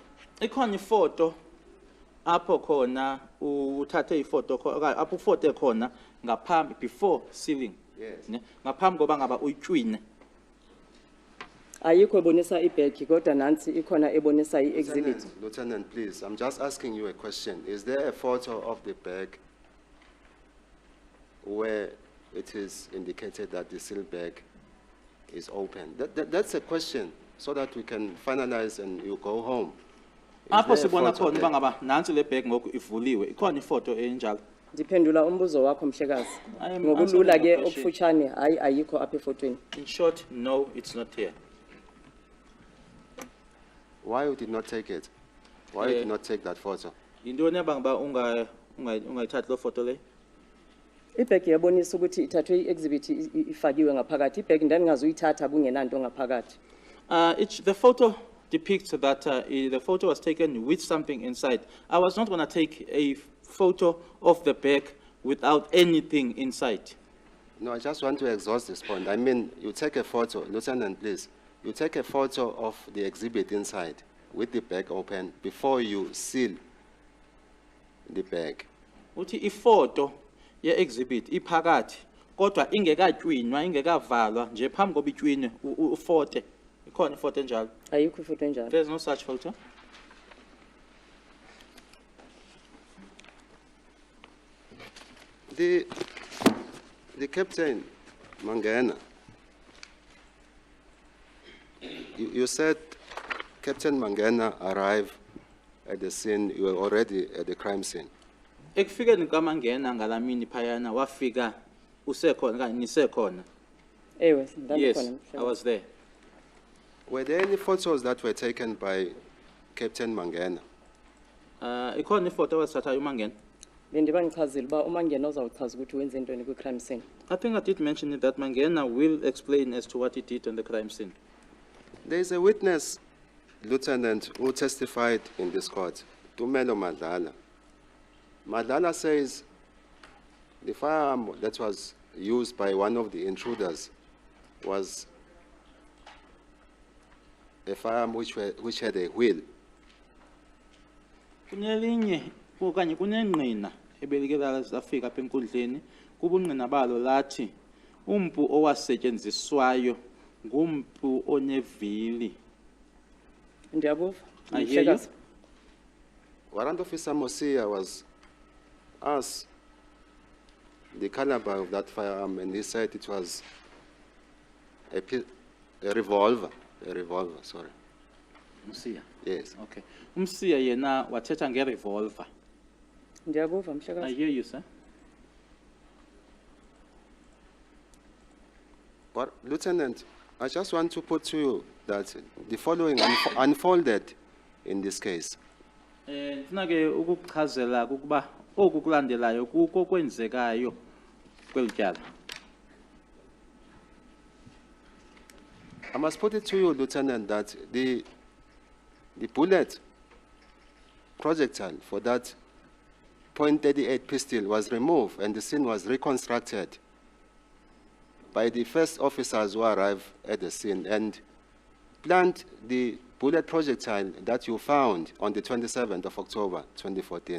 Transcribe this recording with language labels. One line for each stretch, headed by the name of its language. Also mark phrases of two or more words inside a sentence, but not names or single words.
Xhosa: Ikhona ifoto apho khona uthathe ifoto apho ufoto khona ngaphambi
English: before sealing. Yes.
Xhosa: Ne ngaphambi koba ngaba uyitshwine. Ayikho ebonisa ibag kodwa nansi ikhona ebonisa i-exhibit.
English: Lieutenant, please, I'm just asking you a question. Is there a photo of the bag where it is indicated that the seal bag is open? That's a question, so that we can finalize and you go home.
Xhosa: Apho sibona khona uba ngaba nansi le bag ngoku ivuliwe ikhona ifoto enjalo. Ndiphendula umbuzo wakho mhlekazi.
English: I am
Xhosa: Ngokulula
English: answering
Xhosa: ke
English: your question.
Xhosa: okufutshane hayi ayikho apha efotweni.
English: In short, no, it's not here. Why you did not take it? Why you did not take that photo?
Xhosa: Yintoni abangaba ungayithathi lo foto le? Ibag yabonisa ukuthi ithathwe i-exhibit ifakiwe ngaphakathi. Ibag ndandingazuyithatha kungenanto ngaphakathi.
English: The photo depicts that the photo was taken with something inside. I was not going to take a photo of the bag without anything inside. No, I just want to exhaust this point. I mean, you take a photo, Lieutenant, please. You take a photo of the exhibit inside with the bag open before you seal the bag.
Xhosa: Uthi ifoto ye exhibit iphakathi kodwa ingekatshwinwa ingekavalwa nje phambi koba itshwine ufote. Ikhona ifoto enjalo. Ayikho ifoto enjalo.
English: There's no such photo. The captain, Mangena, you said Captain Mangena arrived at the scene, you were already at the crime scene.
Xhosa: Ekufikeni kaMangena ngalamini phayana wafika usekhona kanye nisekhona. Ewe,
English: Yes,
Xhosa: ndandikhona.
English: I was there. Were there any photos that were taken by Captain Mangena?
Xhosa: Ikhona ifoto awasathayo uMangena. Bendiba ngichazile uba uMangena uzawuchaza ukuthi wenze intoni kwi-
English: crime scene. I think I did mention it that Mangena will explain as to what he did on the crime scene. There is a witness, Lieutenant, who testified in this court, Tumelo Madlala. Madlala says The firearm that was used by one of the intruders was a firearm which had a wheel.
Xhosa: Kunelinye okanye kunengqina ebelikela zafika apha enkundleni kubungqina balo lathi umpu owasetyenziswayo ngumpu onevili. Ndiyabova.
English: I hear you.
Xhosa: Mhlekazi.
English: Warrant Officer Mosia was asked the caliber of that firearm, and he said it was a revolver. A revolver, sorry.
Xhosa: Umsiya.
English: Yes. Okay.
Xhosa: Umsiya yena wathetha ngerevolver. Ndiyabova
English: I
Xhosa: mhlekazi.
English: hear you, sir. But Lieutenant, I just want to put to you that the following unfolded in this case.
Xhosa: Ndifuna ke ukukuchazela ukuba oku kulandelayo kuko kwenzekayo kweli tyala.
English: I must put it to you, Lieutenant, that the bullet projectile for that .38 pistol was removed and the scene was reconstructed by the first officers who arrived at the scene and planned the bullet projectile that you found on the 27th of October, 2014.